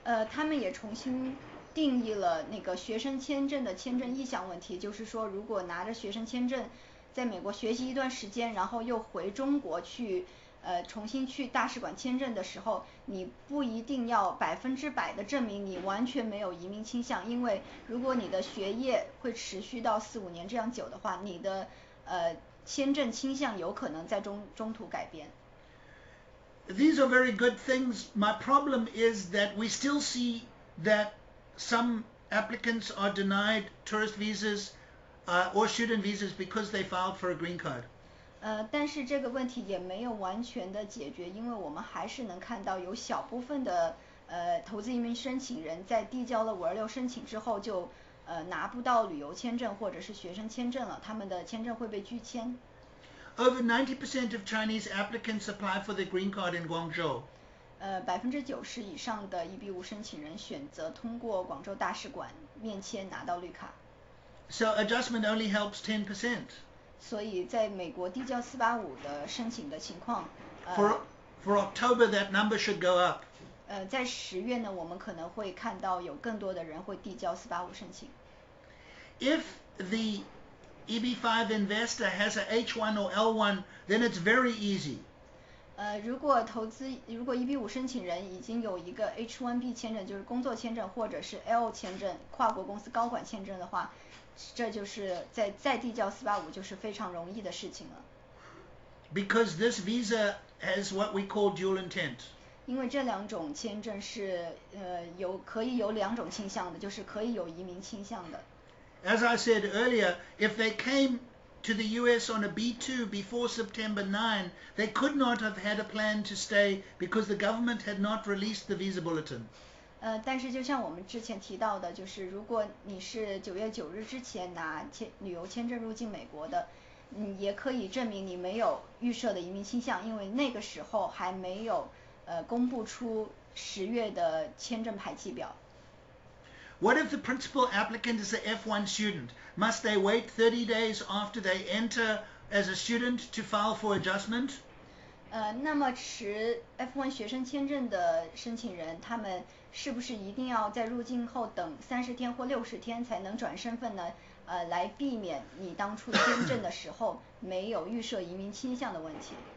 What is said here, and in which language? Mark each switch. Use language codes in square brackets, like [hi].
[zh] 他们也重新定义了那个学生签证的签证意向问题，就是说，如果拿着学生签证在美国学习一段时间，然后又回中国去重新去大使馆签证的时候，你不一定要100%的证明你完全没有移民倾向，因为如果你的学业会持续到4、5年这样久的话，你的签证倾向有可能在中途改变。 [en] These are very good things. My problem is that we still see that some applicants are denied tourist visas or student visas because they filed for a green card. [zh] 但是这个问题也没有完全的解决，因为我们还是能看到有小部分的投资移民申请人在递交了526申请之后就拿不到旅游签证或者是学生签证了，他们的签证会被拒签。 [en] Over 90% of Chinese applicants apply for the green card in Guangzhou. [zh] 90%以上的EB-5申请人选择通过广州大使馆面签拿到绿卡。 [en] So adjustment only helps 10%. [zh] 所以在美国递交485的申请的情况 [en] For October, that number should go up. [zh] 在10月呢，我们可能会看到有更多的人会递交485申请。 [en] If the EB-5 investor has a H1 or L1, then it's very easy. [zh] 如果EB-5申请人已经有一个 H1B 签证，就是工作签证，或者是 L 签证，跨国公司高管签证的话，这就是再递交485就是非常容易的事情了。 [en] Because this visa has what we call dual intent. [zh] 因为这2种签证是可以有2种倾向的，就是可以有移民倾向的。 [en] As I said earlier, if they came to the US on a B2 before September 9, they could not have had a plan to stay because the government had not released the visa bulletin. [zh] 但是就像我们之前提到的，就是如果你是9月9日之前拿旅游签证入境美国的，也可以证明你没有预设的移民倾向，因为那个时候还没有公布出10月的签证排期表。 [en] What if the principal applicant is an F1 student? Must they wait 30 days after they enter as a student to file for adjustment? [zh] 那么持 F1 学生签证的申请人，他们是不是一定要在入境后等30天或60天才能转身份呢？来避免你当初签证的时候没有预设移民倾向的问题。